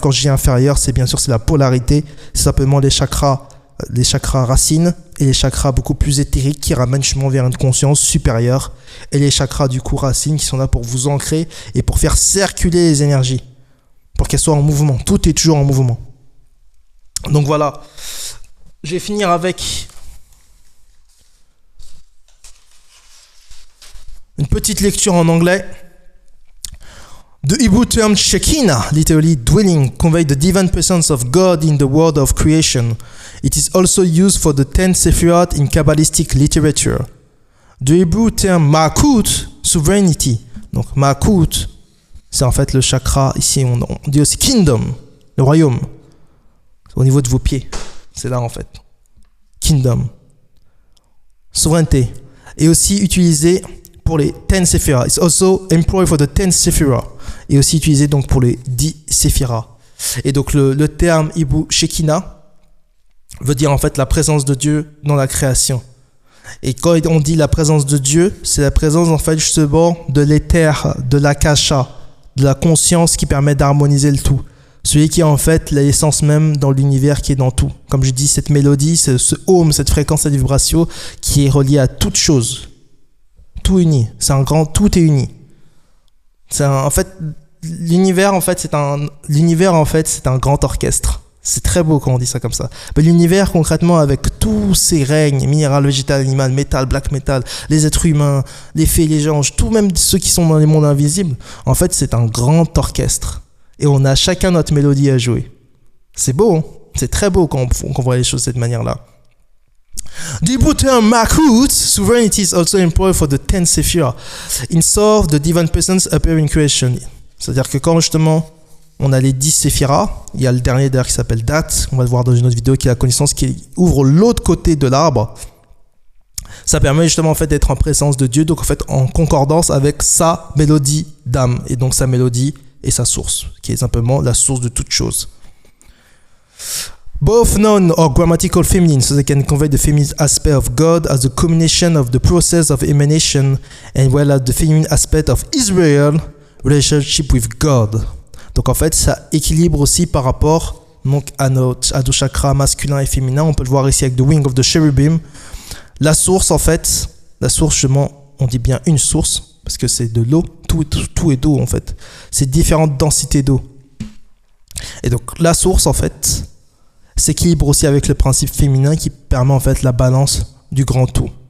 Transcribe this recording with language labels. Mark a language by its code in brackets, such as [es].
[fr] Quand je dis inférieur, c'est bien sûr c'est la polarité, c'est simplement les chakras racines et les chakras beaucoup plus éthériques qui ramènent justement vers une conscience supérieure, et les chakras du coup racines qui sont là pour vous ancrer et pour faire circuler les énergies, pour qu'elles soient en mouvement. Tout est toujours en mouvement. Donc voilà, je vais finir avec une petite lecture en anglais. [en] The Hebrew term Shekinah, literally dwelling, conveys the divine presence of God in the world of creation. It is also used for the 10 Sephirot in Kabbalistic literature. The Hebrew term Malkut, sovereignty. [fr] Donc Malkut, c'est en fait le chakra, ici on dit aussi Kingdom, le royaume. Au niveau de vos pieds, c'est là en fait. Kingdom. Souveraineté. Et aussi utilisé pour les 10 Sephirah. [en] It's also employed for the 10 Sephirah. [fr] Et aussi utilisé donc pour les 10 Sephirah. Et donc le terme Hebrew Shekinah veut dire en fait la présence de Dieu dans la création. Et quand on dit la présence de Dieu, c'est la présence en fait justement de l'éther, de l'akasha, de la conscience qui permet d'harmoniser le tout. Celui qui est en fait l'essence même dans l'univers qui est dans tout. Comme je dis, cette mélodie, ce home, cette fréquence, cette vibration qui est reliée à toute chose. Tout uni. C'est un grand, tout est uni. En fait, l'univers en fait c'est un grand orchestre. C'est très beau quand on dit ça comme ça. Mais l'univers concrètement avec tous ces règnes, minéral, végétal, animal, métal, black metal, les êtres humains, les fées, les anges, tout même ceux qui sont dans les mondes invisibles, en fait c'est un grand orchestre. Et on a chacun notre mélodie à jouer. C'est beau, hein? C'est très beau quand on voit les choses de cette manière-là. [en] The Hebrew term Malkut, sovereignty, is also employed for the 10 Sephirah. In Sof, the divine presence appear in creation. [fr] C'est-à-dire que quand justement on a les 10 Séphirah, il y a le dernier d'ailleurs qui s'appelle Dat, on va le voir dans une autre vidéo, qui est la connaissance qui ouvre l'autre côté de l'arbre. Ça permet justement en fait d'être en présence de Dieu, donc en fait en concordance avec sa mélodie d'âme, et donc sa mélodie et sa source, qui est simplement la source de toute chose. [en] Both noun or grammatical feminine, so they can convey the feminine aspect of God as a combination of the process of emanation, and well as the feminine aspect of Israel relationship with God. [fr] Donc en fait, ça équilibre aussi par rapport donc à nos chakras masculin et féminin. On peut le voir ici avec [en] the wing of the cherubim. [fr] La source en fait, justement, on dit bien une source parce que c'est de l'eau. Tout est d'eau en fait. C'est différentes densités d'eau. Et donc la source en fait s'équilibre aussi avec le principe féminin qui permet en fait la balance du grand tout.